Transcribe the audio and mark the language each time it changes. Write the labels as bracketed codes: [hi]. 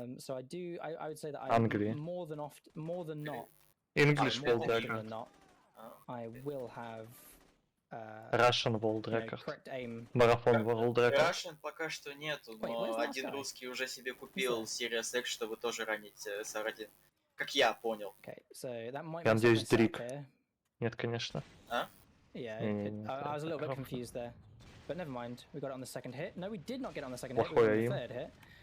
[en] So I would say that I more than not English World Record. I will have Russian World Record. Марафон World Record. [ru] Russian пока что нету, но один русский уже себе купил Series X, чтобы тоже ранить SR1. Как я понял. Я надеюсь, Дрик. Нет, конечно. А? [en] Yeah, I was a little bit confused there. But never mind, we got it on the second hit. No, we did not get it on the second hit, we got it on the third hit.